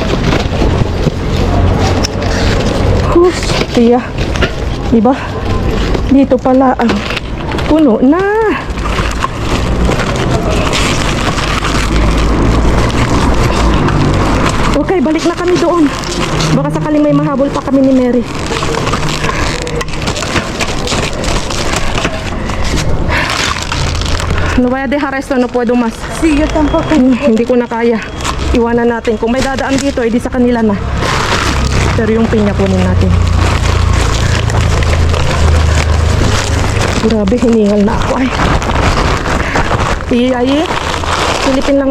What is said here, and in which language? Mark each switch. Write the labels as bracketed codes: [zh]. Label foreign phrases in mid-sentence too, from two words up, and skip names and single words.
[tl] Tiya. Diba? Dito pala ang puno na. Okay, balik na kami doon. Baka sakaling may mahabol pa kami ni Mary. [es] No voy a dejar esto, no puedo más. Sí, yo tampoco. [tl] Hindi ko na kaya. Iwanan natin. Kung may dadaan dito, edi sa kanila na. Pero yung pinya kunin natin. Grabe, hiningal na ako ay. Ay, silipin lang.